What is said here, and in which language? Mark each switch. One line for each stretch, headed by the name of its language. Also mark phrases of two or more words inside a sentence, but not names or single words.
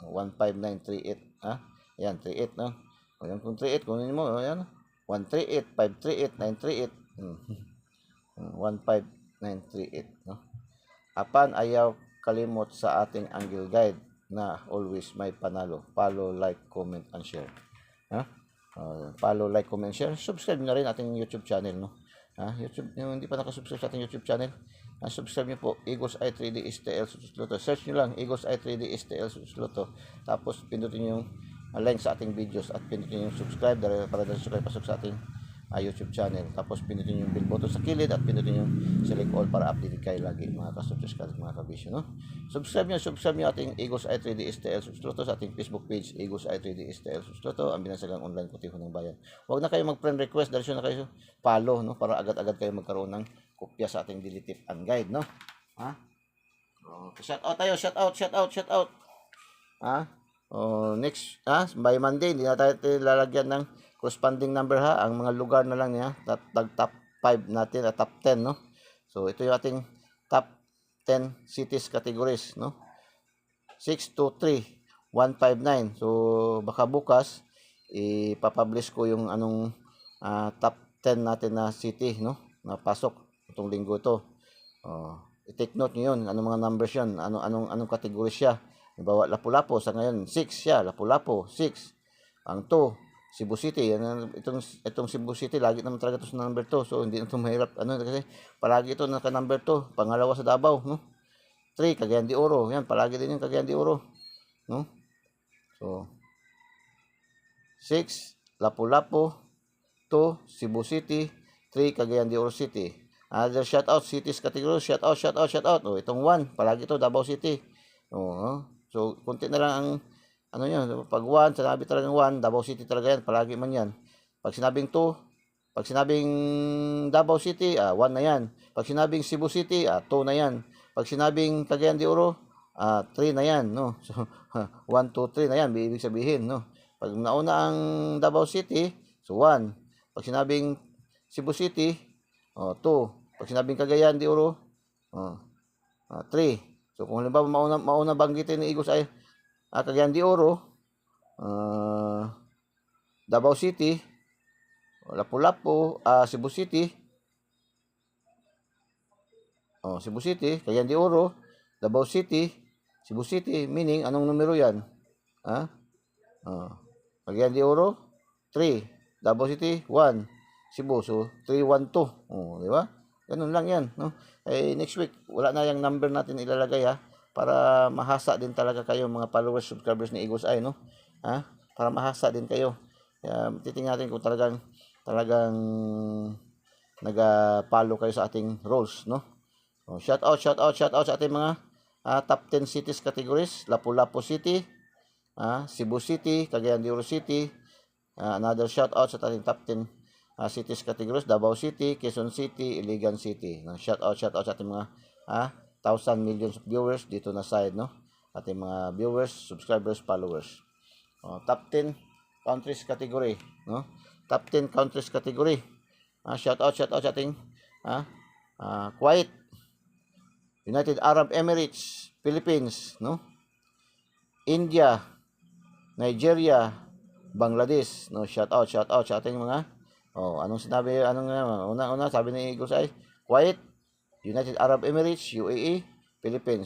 Filipino: 1, 5, 9, 3, 8. Ayan, 3, 8, no? Ayan, kung 3, 8, kunin mo, ayan. 1, 3, 8, 5, 3, 8, 9, 3, 8. 1, 5, 938, no?
Cebuano: Apan ayaw kalimot sa ating angle guide na always may panalo.
English: Follow, like, comment, and share. Follow, like, comment, share.
Filipino: Subscribe na rin ating
English: YouTube channel,
Filipino: no? YouTube, yung hindi pa nakasubscribe sa ating
English: YouTube channel,
Filipino: subscribe nyo po, Eagles Eye 3D STL Susloto. Search nyo lang, Eagles Eye 3D STL Susloto. Tapos pindutin yung link sa ating videos at pindutin yung subscribe para dahil kayo pasok sa ating
English: YouTube channel.
Filipino: Tapos pindutin yung
English: bell button
Filipino: sa kilid at pindutin yung
English: select all
Filipino: para update kayo lagi mga ka-subscribe, mga ka-vision, no? Subscribe nyo ating Eagles Eye 3D STL Susloto sa ating
English: Facebook page,
Filipino: Eagles Eye 3D STL Susloto, ang binasagang online kutiho ng bayan. Huwag na kayo mag-
English: friend request,
Filipino: dahil na kayo follow, no? Para agad-agad kayo magkaroon ng kopya sa ating
English: daily tip and guide,
Filipino: no?
English: Shout out
Filipino: tayo,
English: shout out.
Filipino: Next, by Monday, hindi na tayo lalagyan ng corresponding number, ang mga lugar na lang niya, top 5 natin, top 10, no? So, ito yung ating
English: top 10 cities categories,
Filipino: no? 623, 159. So, baka bukas, ipapublish ko yung top 10 natin na city, no? Na pasok itong linggo ito. I-
English: take note
Filipino: nyo yun, anong mga numbers yun, anong category siya. Halimbawa, Lapu-Lapu, sa ngayon, 6 siya, Lapu-Lapu, 6. Ang 2, Cebu City. Itong Cebu City, lagi naman talaga ito sa number 2. So, hindi na ito mahirap. Kasi palagi ito naka number 2. Pangalawa sa Davao, no? 3, Cagayan de Oro. Yan, palagi din yung Cagayan de Oro. No? So, 6, Lapu-Lapu. 2, Cebu City. 3, Cagayan de Oro City.
English: Other shoutout, cities category, shoutout.
Filipino: O, itong 1, palagi ito, Davao City. O, so, kunti na lang ang, ano nyo, pag 1, sinabi talagang 1, Davao City talaga yan, palagi man yan. Pag sinabing 2, pag sinabing Davao City, 1 na yan. Pag sinabing Cebu City, 2 na yan. Pag sinabing Cagayan de Oro, 3 na yan, no? So, 1, 2, 3 na yan, ibig sabihin, no? Pag nauna ang Davao City, so 1. Pag sinabing Cebu City, 2. Pag sinabing Cagayan de Oro, 3. So, kung halimbawa mauna banggitin ni Igos ay Cagayan de Oro, Davao City, Lapu-Lapu, Cebu City, Cebu City, Cagayan de Oro, Davao City, Cebu City, meaning, anong numero yan? Cagayan de Oro, 3. Davao City, 1. Cebu, so 312. Di ba? Ganun lang yan, no?
English: Next week,
Filipino: wala na yung number natin ilalagay, para mahasa din talaga kayo, mga followers, subscribers ni Eagles Eye, no? Para mahasa din kayo. Titingnan natin kung talagang nag-follow kayo sa ating roles, no?
English: Shout out
Filipino: sa ating mga
English: top 10 cities categories.
Filipino: Lapu-Lapu City, Cebu City, Cagayan de Oro City.
English: Another shout out
Filipino: sa ating
English: top 10 cities categories,
Filipino: Davao City, Quezon City, Iligan City.
English: Shout out
Filipino: sa ating mga
English: 1,000 millions of viewers
Filipino: dito na side, no? Ating mga viewers, subscribers, followers.
English: Top 10 countries category, no? Top 10 countries category. Shout out
Filipino: sa ating Kuwait, United Arab Emirates, Philippines, no? India, Nigeria, Bangladesh, no?
English: Shout out
Filipino: sa ating mga anong una sabi ni Eagles ay Kuwait, United Arab Emirates, UAE, Philippines.